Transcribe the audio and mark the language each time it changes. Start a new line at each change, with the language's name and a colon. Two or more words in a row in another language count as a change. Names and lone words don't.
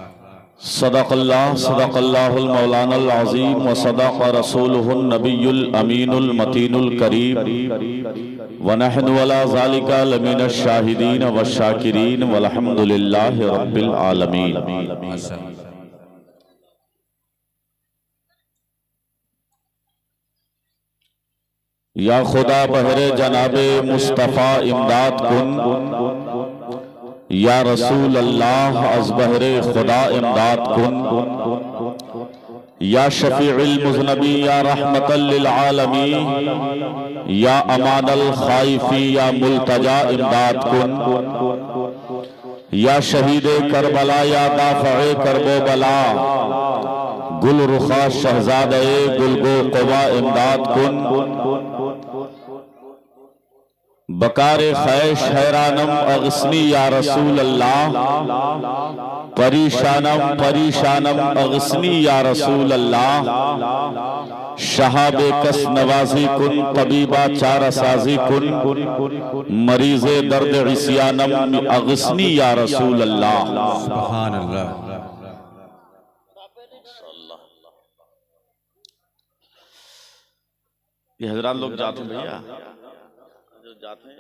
Arabic: صدق الله مولانا العظيم وصدق رسوله النبي الأمين المتين الكريم ونحن على ذلك لمن الشاهدين والشاكرين والحمد لله رب العالمين.
Persian: یا خدا بهر جناب مصطفی امداد کن,
Arabic: يا رسول الله
Persian: از بهر خدا امداد کن,
Arabic: يا شفيع المذنبين يا رحمة للعالمين, يا أمان الخائفين
Persian: یا ملتجا امداد کن, یا شهید کربلا یا دافع کرب و بلا گل‌رخا شهزاده گلگون قبا امداد کن, بکار خویش حیرانم
Arabic: أغثني يا رسول الله,
Persian: پریشانم پریشانم
Arabic: أغثني يا رسول الله,
Persian: شها بیکس نوازی کن, طبیبا چاره سازی کن مریض درد عصیانم
Arabic: أغثني يا رسول الله. سبحان الله.
Hindi: ये हजरात लोग जाते हैं भैया, जाते हैं।